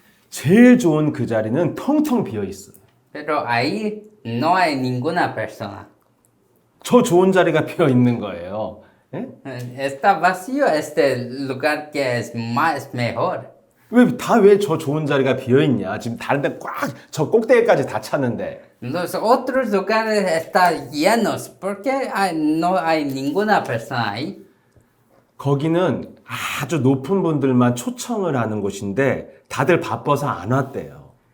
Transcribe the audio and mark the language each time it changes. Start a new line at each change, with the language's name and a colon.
Korean: 제일 좋은 그 자리는 텅텅 비어 있어요.
Spanish: Pero ahí no hay ninguna persona.
Korean: 저 좋은 자리가 비어 있는 거예요. 예?
Spanish: Está vacío este lugar que es más mejor.
Korean: 왜 저 좋은 자리가 비어 있냐? 지금 다른 데 꽉 저 꼭대기까지 다 찼는데.
Spanish: Los otros lugares están llenos. ¿Por qué no hay ninguna persona ahí?
Korean: 거기는 아주 높은 분들만 초청을 하는 곳인데 다들 바빠서 안 왔대요.